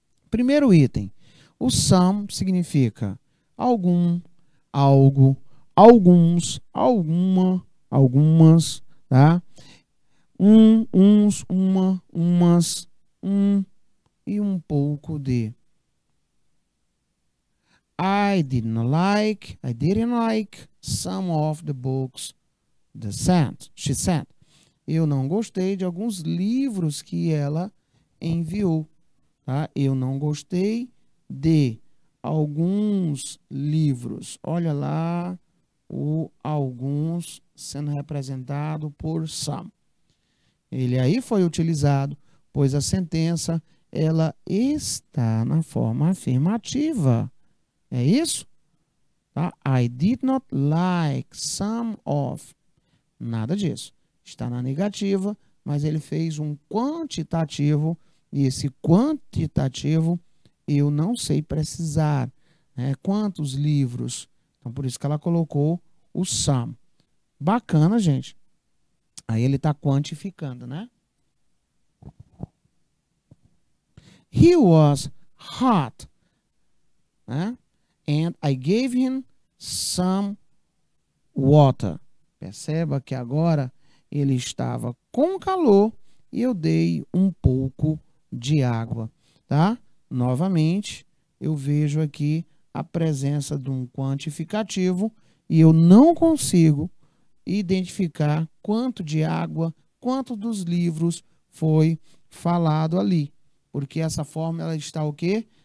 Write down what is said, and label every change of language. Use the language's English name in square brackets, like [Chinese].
[Portuguese] Primeiro item, o some significa algum, algo, alguns, alguma, algumas, tá? Uns, uma, umas, e um pouco de. [English] I didn't like some of the books she sent. [Portuguese] Eu não gostei de alguns livros que ela enviou. Tá? Eu não gostei de alguns livros. Olha lá o alguns sendo representado por some. Ele aí foi utilizado, pois a sentença ela está na forma afirmativa. É isso? Tá? [English] I did not like some of. [Portuguese] Nada disso. Está na negativa, mas ele fez um quantitativo, e esse quantitativo eu não sei precisar, né? Quantos livros? Então, por isso que ela colocou o some. Bacana, gente. Aí ele está quantificando, né? [English] He was hot, né? And I gave him some water. [Portuguese] Perceba que agora ele estava com calor e eu dei um pouco de água, tá? Novamente, eu vejo aqui a presença de um quantificativo e eu não consigo identificar quanto de água, quanto dos livros foi falado ali, porque essa forma ela está o quê?